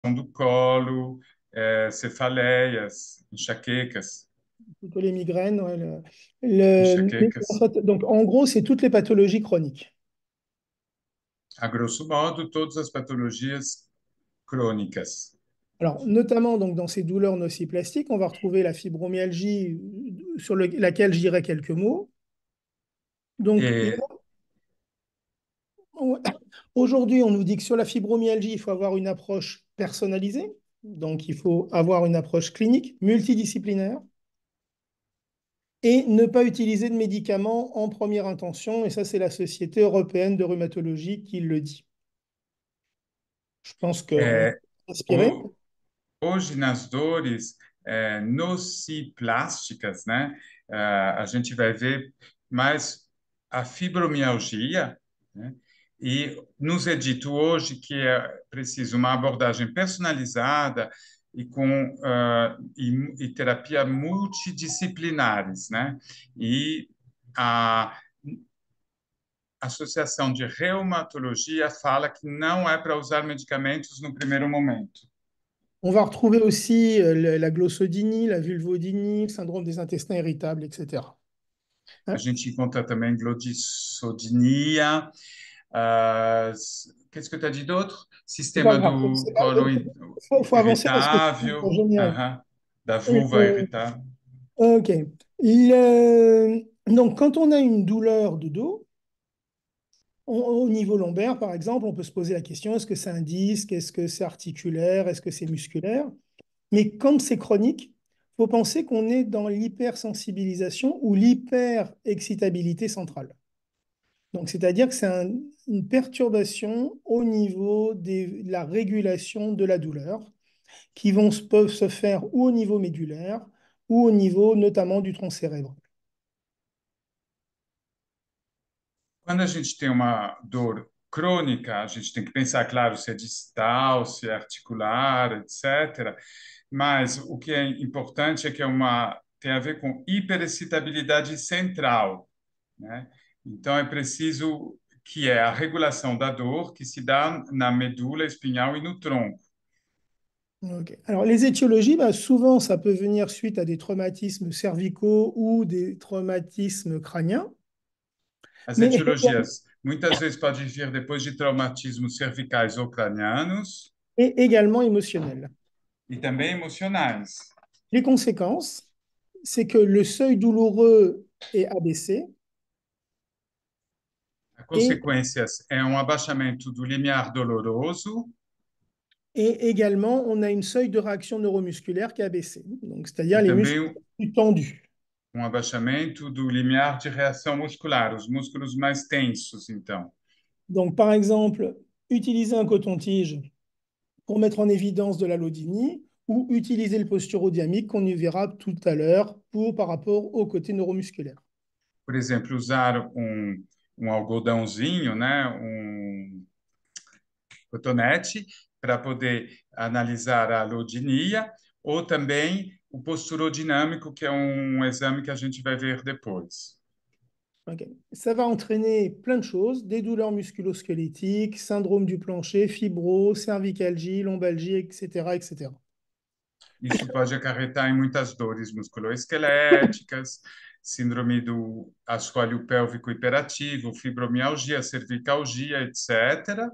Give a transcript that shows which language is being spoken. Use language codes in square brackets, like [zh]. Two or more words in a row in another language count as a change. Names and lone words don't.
[pt] do colo, cefaleias, enxaquecas, [fr] Plutôt les migraines. Ouais, mais en [pt] enxaquecas. [fr] fait, donc, en gros, c'est toutes les pathologies chroniques. [pt] A grosso modo, todas as patologias crônicas. [fr] Alors, notamment donc, dans ces douleurs nociplastiques, on va retrouver la fibromyalgie sur laquelle je dirais quelques mots. Donc, [pt] E [fr] aujourd'hui, on nous dit que sur la fibromyalgie, il faut avoir une approche personnalisée. Donc, il faut avoir une approche clinique, multidisciplinaire, et ne pas utiliser de médicaments en première intention. Et ça, c'est la Société européenne de rhumatologie qui le dit. Je pense qu'on est [pt] é, [fr] inspiré. [pt] o- Hoje, nas dores nociplásticas, né, a gente vai ver mais a fibromialgia, né, e nos é dito hoje que é preciso uma abordagem personalizada e com e terapia multidisciplinares, né, e a Associação de Reumatologia fala que não é para usar medicamentos no primeiro momento. [fr] On va retrouver aussi la glossodynie, la vulvodynie, le syndrome des intestins irritables, etc. [pt] A [fr] Hein. [pt] gente encontra também glotissodinia. [fr] Qu'est-ce que tu as dit d'autre? C'est pas [pt] Sistema [fr] grave. [pt] do colo [fr] Faut avancer parce que [pt] irritável, [fr] je générique. [pt] da vulva [fr] Le- [pt] irritável. [fr] ok. Donc, quand on a une douleur de dos, au niveau lombaire, par exemple, on peut se poser la question, est-ce que c'est un disque, est-ce que c'est articulaire, est-ce que c'est musculaire? Mais quand c'est chronique, il faut penser qu'on est dans l'hypersensibilisation ou l'hyperexcitabilité centrale. Donc, c'est-à-dire que c'est une perturbation au niveau de la régulation de la douleur peuvent se faire ou au niveau médulaire ou au niveau notamment du tronc cérébral. [pt] Quando a gente tem uma dor crônica, a gente tem que pensar, claro, se é distal, se é articular, etc. Mas o que é importante é que tem a ver com hiperexcitabilidade central, né? Então é preciso que é a regulação da dor que se dá na medula espinhal e no tronco. Ok. [fr] Alors, les étiologies, bah, souvent, ça peut venir suite à des traumatismes cervicaux ou des traumatismes crâniens, [pt] As [fr] mais [pt] etiologias muitas vezes podem vir depois de traumatismos cervicais ou cranianos [fr] et également émotionnelles. [pt] e também emocionais. [fr] Les conséquences, c'est que le seuil douloureux est abaissé [pt] A [fr] et, [pt] consequências é um abaixamento do limiar doloroso [fr] et également on a une seuil de réaction neuromusculaire qui est abaissée. Donc, c'est-à-dire [pt] e [fr] les muscles [pt] também [fr] sont plus tendus. [pt] um abaixamento do limiar de reação muscular, os músculos mais tensos, então. [fr] Donc, par exemple, utiliser un coton-tige pour mettre en évidence de l'allodynie ou utiliser le posturodiamique qu'on y verra tout à l'heure par rapport au côté neuromusculaire. [pt] Por exemplo, usar um algodãozinho, né, cotonete, para poder analisar a alodinia, ou também o posturodinâmico, que é um exame que a gente vai ver depois. Ok. [fr] Ça va entraîner plein de choses, des douleurs musculo-squelettiques, syndrome du plancher, fibro, cervicalgie, lombalgie, etc., etc. [pt] Isso pode acarretar em muitas dores musculoesqueléticas, síndrome do assoalho pélvico hiperativo, fibromialgia, cervicalgia, etc.